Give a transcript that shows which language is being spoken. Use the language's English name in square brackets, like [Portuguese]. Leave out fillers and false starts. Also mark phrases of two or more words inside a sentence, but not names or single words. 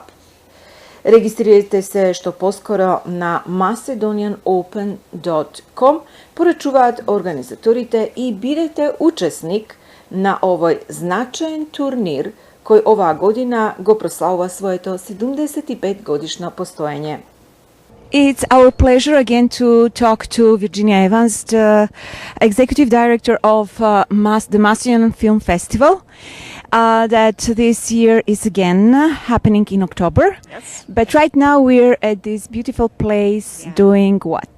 [Macedonian] Регистрирайте се што поскоро на macedonianopen.com, порачуваат организаторите и бидете учесник на овој значаен турнир кој оваа година го прославува своето 75 годишно постоење. [English] It's our pleasure again to talk to Virginia Evans, the Executive Director of the Macedonian Film Festival, that this year is again happening in October. Yes. But right now we're at this beautiful place doing what?